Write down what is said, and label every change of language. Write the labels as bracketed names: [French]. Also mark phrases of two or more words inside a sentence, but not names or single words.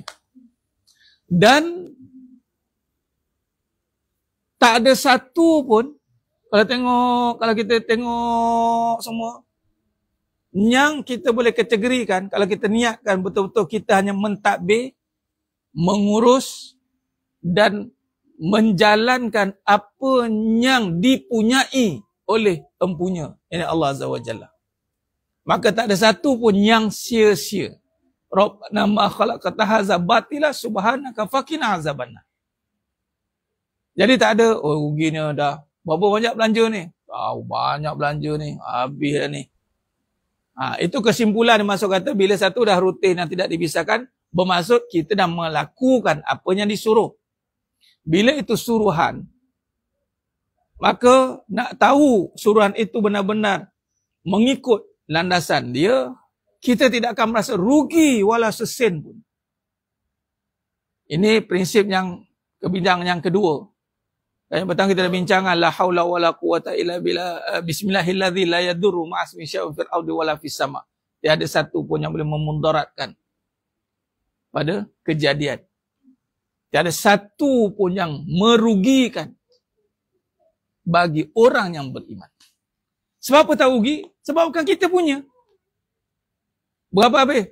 [Malay] Dan tak ada satu pun, kalau kita tengok semua, yang kita boleh kategorikan, kalau kita niatkan betul-betul kita hanya mentadbir, mengurus dan menjalankan apa yang dipunyai oleh empunya, ini Allah [Arabic] عز وجل. [Malay] Maka tak ada satu pun yang sia-sia. [Arabic] ربنا ما خلقت هذا باطلا سبحانك فقنا عذاب النار. [Malay] Jadi tak ada, oh ruginya dah. Berapa banyak belanja ni? Banyak belanja ni. Habis dah ni. Itu kesimpulan masuk kata bila satu dah rutin yang tidak dipisahkan, bermaksud kita dah melakukan apa yang disuruh. Bila itu suruhan, maka nak tahu suruhan itu benar-benar mengikut landasan dia, kita tidak akan merasa rugi walau sesen pun. Ini prinsip yang kebidang yang kedua. Yang pertama kita dah bincangkan [Arabic] لا حول ولا قوة إلا بالله بسم الله الذي لا يضر مع اسمه شيء في الأرض ولا في السماء. [Malay] Tiada satu pun yang boleh memudaratkan pada kejadian. Tiada satu pun yang merugikan bagi orang yang beriman. Sebab apa tak rugi? Sebab bukan kita punya. Berapa habis?